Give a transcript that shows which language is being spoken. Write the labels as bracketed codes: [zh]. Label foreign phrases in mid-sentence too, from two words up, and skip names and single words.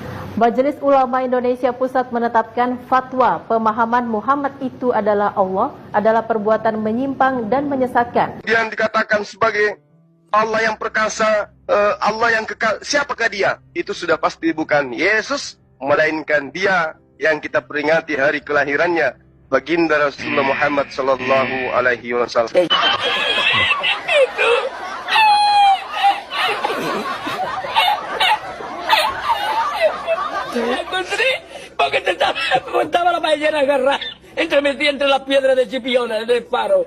[id] Majelis Ulama Indonesia Pusat menetapkan fatwa pemahaman Muhammad itu adalah Allah adalah perbuatan menyimpang dan menyesatkan. Yang dikatakan sebagai Allah yang perkasa, Allah yang kekal, siapakah dia? Itu sudah pasti bukan Yesus, melainkan dia yang kita peringati hari kelahirannya, baginda Rasulullah Muhammad [ar] صلى الله عليه وسلم. [es] Porque te estaba la ballena agarrada metida entre las piedras de Chipiona, del Faro.